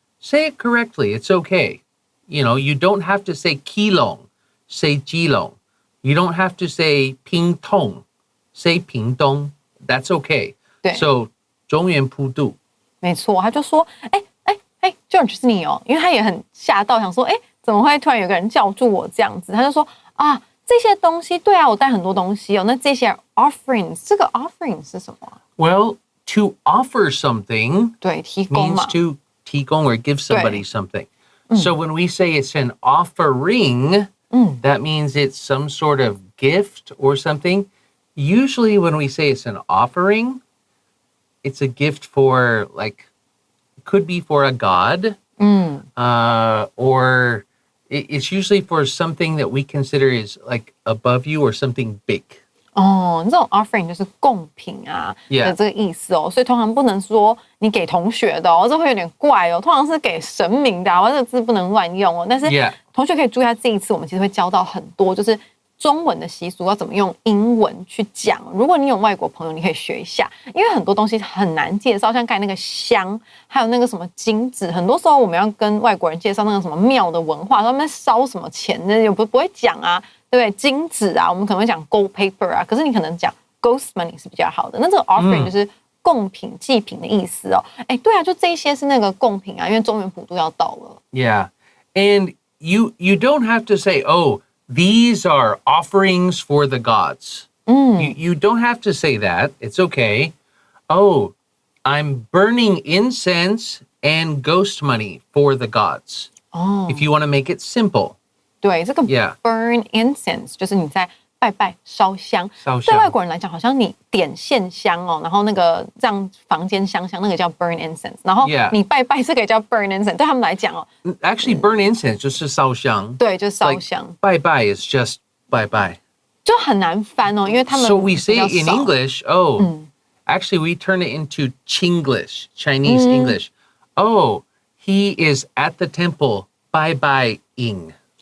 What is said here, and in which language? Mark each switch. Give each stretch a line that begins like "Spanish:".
English: Say it correctly, it's okay. You don't have to say kilong, say jilong. You don't have to say pingtong, say pingdong. That's okay.
Chinese: 对
English: So, 中元普渡。
Chinese: 没错，他就说，George 是你哦，因为他也很吓到，想说，怎么会突然有个人叫住我这样子？他就说啊，这些东西，对啊，我带很多东西哦，那这些 offerings， 这个 offering 是什么啊？
English: Well, to offer something
Chinese: 对，提供
English: means
Chinese: 嘛，
English: to 提供 or give somebody something. So when we say it's an offering, that means it's some sort of gift or something. Usually when we say it's an offering, it's a gift for could be for a god, or it's usually for something that we consider is above you or something big.
Chinese: 哦，这种 offering 就是贡品啊
English: Yeah.
Chinese: 的这个意思哦，所以通常不能说你给同学的哦，这会有点怪哦，通常是给神明的啊，这个字不能乱用哦。但是
English: Yeah.
Chinese: 同学可以注意一下，这一次我们其实会教到很多，就是中文的习俗要怎么用英文去讲。如果你有外国朋友，你可以学一下，因为很多东西很难介绍，像刚才那个香，还有那个什么金子，很多时候我们要跟外国人介绍那个什么庙的文化，他们在烧什么钱，那也不会讲啊。对不对？金子啊，我们可能会讲 gold paper 啊，可是你可能讲 ghost money 是比较好的。那这个 offering 就是贡品、祭品的意思哦。对啊，就这一些是那个贡品啊，因为中元普渡要到了。
English: Yeah. And you don't have to say, oh, these are offerings for the gods. You don't have to say that. It's okay. Oh, I'm burning incense and ghost money for the gods. If you want to make it simple.
Chinese: 对，这个
English: Yeah.
Chinese: burn incense 就是你在拜拜烧香。烧香对外国人来讲，好像你点线香哦，然后那个让房间香香，那个叫 burn incense。然后
English: Yeah.
Chinese: 你拜拜这个也叫 burn incense。对他们来讲哦， Actually, burn incense 就是烧香。对，就是烧香，
English: 拜拜 is just bye bye.
Chinese: 就很难翻哦，因为他们
English: So we say
Chinese: 比较
English: in
Chinese: 少
English: English, actually we turn it into Chinglish, Chinese English. Oh, he is at the temple, bye bye-ing.